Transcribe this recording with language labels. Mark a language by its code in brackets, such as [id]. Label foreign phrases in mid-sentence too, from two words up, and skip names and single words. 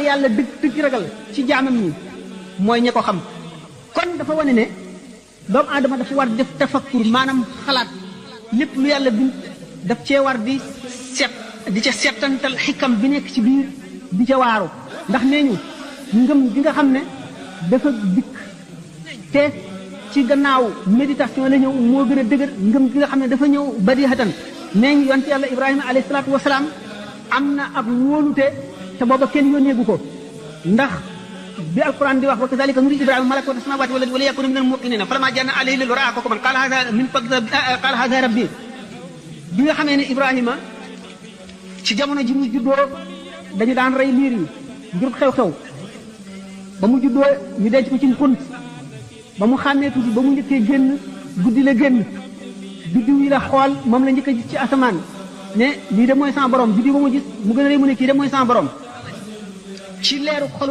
[wo] yàlla dëgg ragal ci jaamam ñi mooy ña ko xam kon dafa wane ne doomu aadama dafa war def tafakkur maanaam xalaat lépp lu yàlla bind daf cee war di ca settantal xikam bi nekk ci biir di ca waaru ndax nee ñu ngëm gi nga xam ne dafa dikk te ci gannaaw méditation la ñëw moo gën a dëgër ngëm gi nga xam ne dafa ñëw badihatan nee ñu yonent yàlla Ibrahima [ar] عليه الصلاة والسلام [wo] am na ak wóolute te booba kenn yónneegu ko ndax bi alquran di wax [ar] وكذلك نري إبراهيم ملكوت السماوات والأرض وليكون من الموقنين فلما جن عليه الليل رأى كوكبا قال هذا ربي [wo] bi nga xamee ne Ibrahima ci jamono ji mu juddoo dañu daan rey liir yi ngir xew-xew ba mu juddoo ñu denc ko ci xunt ba mu xàmmee tuuti ba mu njëkkee génn guddi la génn biddiw yi la xool moom la njëkk a gis ci asamaan ne lii de mooy sama borom biddiw ba mu gis mu gën a rëy mu ne kii de mooy sama borom ci leeru xolu